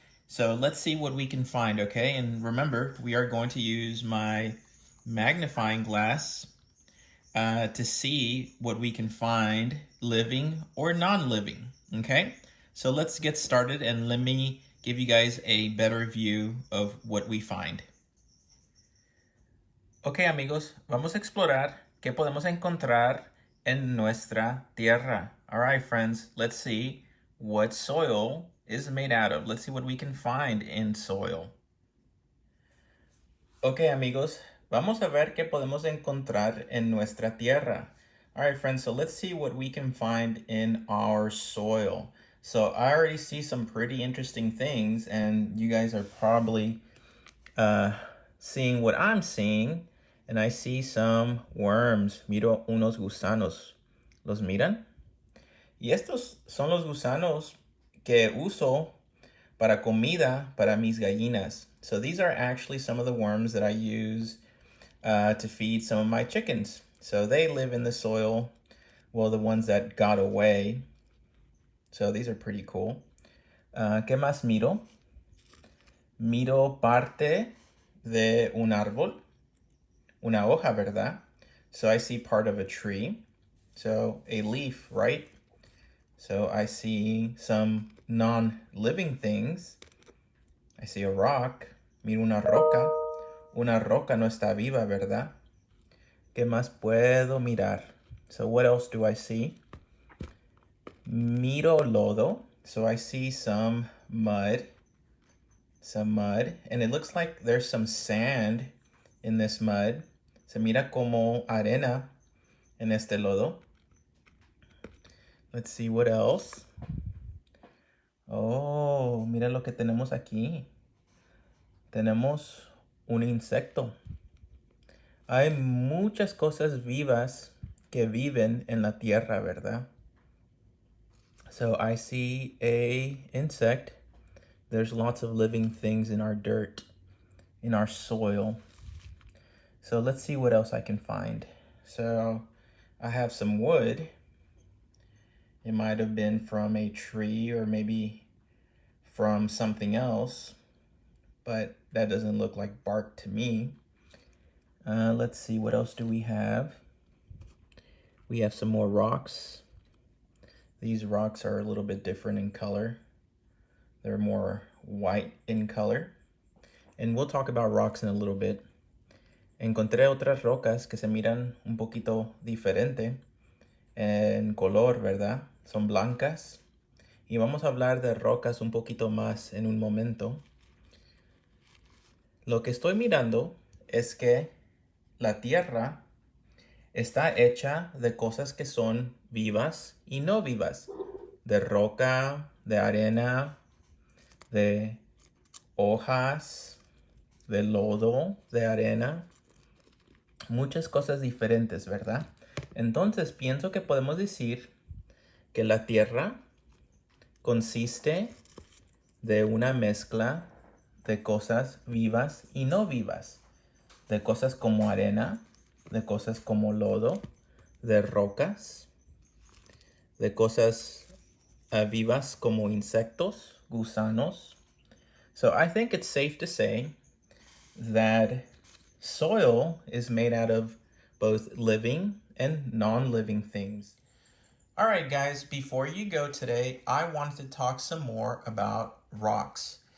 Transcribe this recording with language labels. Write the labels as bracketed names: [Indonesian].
[English] So let's see what we can find, okay? And remember, we are going to use my magnifying glass to see what we can find living or non-living, okay? So let's get started and let me give you guys a better view of what we find. [Spanish] Ok amigos, vamos a explorar ¿Qué podemos encontrar en nuestra tierra? [English] All right, friends, let's see what soil is made out of. Let's see what we can find in soil. [Spanish] Ok, amigos, vamos a ver qué podemos encontrar en nuestra tierra. [English] All right, friends, so let's see what we can find in our soil. So I already see some pretty interesting things, and you guys are probably seeing what I'm seeing, and I see some worms. [Spanish] Miro unos gusanos. ¿Los miran? Y estos son los gusanos que uso para comida para mis gallinas. [English] So these are actually some of the worms that I use to feed some of my chickens. So they live in the soil, well, the ones that got away. So these are pretty cool. [Spanish] ¿Qué más miro? Miro parte de un árbol, una hoja, ¿verdad? [English] So I see part of a tree. So a leaf, right? So I see some non-living things. I see a rock. [Spanish] Miro una roca. Una roca no está viva, ¿verdad? ¿Qué más puedo mirar? [English] So what else do I see? [Spanish] Miro lodo. [English] So I see some mud. And it looks like there's some sand in this mud. [Spanish] Se mira como arena en este lodo. [English] Let's see what else. Oh, [Spanish] mira lo que tenemos aquí. Tenemos un insecto. Hay muchas cosas vivas que viven en la tierra, ¿verdad? [English] So I see a insect. There's lots of living things in our dirt, in our soil. So let's see what else I can find. So I have some wood. It might have been from a tree or maybe from something else, but that doesn't look like bark to me. Let's see, what else do we have? We have some more rocks. These rocks are a little bit different in color. They're more white in color. And we'll talk about rocks in a little bit. [Spanish] Encontré otras rocas que se miran un poquito diferente en color, ¿verdad? Son blancas. Y vamos a hablar de rocas un poquito más en un momento. Lo que estoy mirando es que la tierra está hecha de cosas que son vivas y no vivas. De roca, de arena, de hojas, de lodo, de arena. Muchas cosas diferentes, ¿verdad? Entonces pienso que podemos decir que la tierra consiste de una mezcla de cosas vivas y no vivas. De cosas como arena, de cosas como lodo, de rocas, de cosas vivas como insectos, gusanos. [English] So I think it's safe to say that soil is made out of both living and non-living things. All right, guys, before you go today, I wanted to talk some more about rocks.